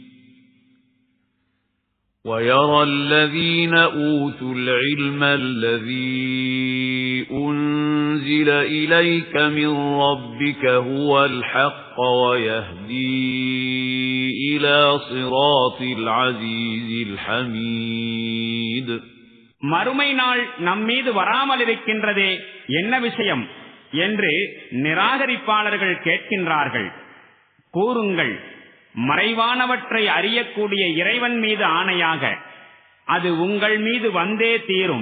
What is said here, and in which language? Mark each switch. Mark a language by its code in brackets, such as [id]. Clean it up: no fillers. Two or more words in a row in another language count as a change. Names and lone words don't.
[ar] ويرى الذين أوتوا العلم الذي أنزل إليك من ربك هو الحق ويهدي إلى صراط العزيز الحميد. [ta] மறுமை நாள் நம்மீது வராமல் இருக்கின்றதே என்ன விஷயம் என்று நிராகரிப்பாளர்கள் கேட்கின்றார்கள். கூறுங்கள், மறைவானவற்றை அறியக்கூடிய இறைவன் மீது ஆணையாக அது உங்கள் மீது வந்தே தீரும்.